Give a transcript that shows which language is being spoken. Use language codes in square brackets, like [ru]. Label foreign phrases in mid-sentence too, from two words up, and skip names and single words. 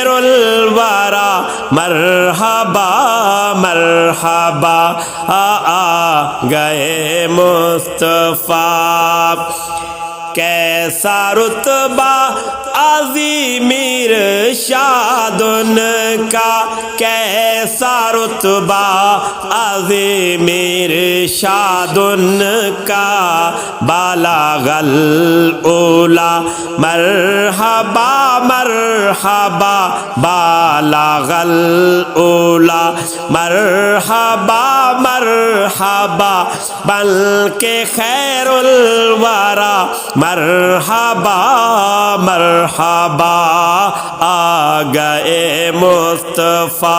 [ar] الورا مرحبا مرحبا [ur] آ گئے مصطفیٰ کیسا رتبہ عظیم ارشاد ان کا کیسا رتبہ عظیم ارشاد ان کا [ar] بالغ العلا مرحبا مرحبا بالغ العلا مرحبا مرحبا بلکہ خیر الورا مرحبا مرحبا [ur] آ گئے مصطفیٰ